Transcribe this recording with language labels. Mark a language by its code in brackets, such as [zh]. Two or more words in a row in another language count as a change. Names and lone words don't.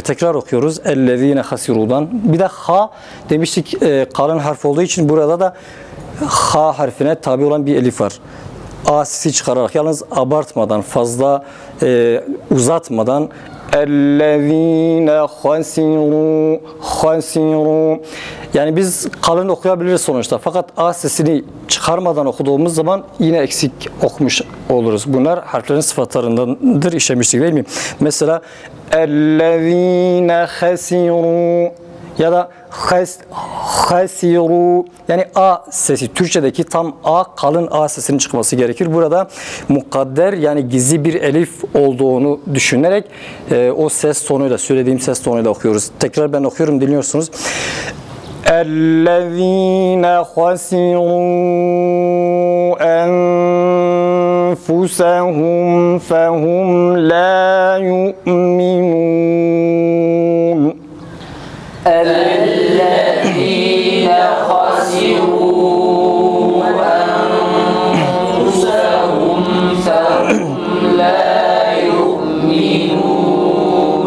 [tr] Tekrar okuyoruz. [ar] الذين خسروا. [tr] Bir de ha demiştik, kalın harf olduğu için burada da ha harfine tabi olan bir elif var. A sesi çıkararak, yalnız abartmadan, fazla uzatmadan [ar] اَلَّذ۪ينَ خَسِرُوا. [tr] Yani biz kalın okuyabiliriz sonuçta. Fakat A sesini çıkarmadan okuduğumuz zaman yine eksik okumuş oluruz. Bunlar harflerin sıfatlarındandır, işlemiştik değil mi? Mesela [ar] اَلَّذ۪ينَ خَسِرُوا [tr] ya da hasiru, yani A sesi, Türkçedeki tam A, kalın A sesinin çıkması gerekir. Burada mukadder, yani gizli bir elif olduğunu düşünerek o ses tonuyla, söylediğim ses tonuyla okuyoruz. Tekrar ben okuyorum, dinliyorsunuz. [ar] اَلَّذ۪ينَ خَسِرُوا أَنفُسَهُمْ فَهُمْ لَا يُؤْمِنُونَ. الذين خسروا أنفسهم فهم لا يؤمنون.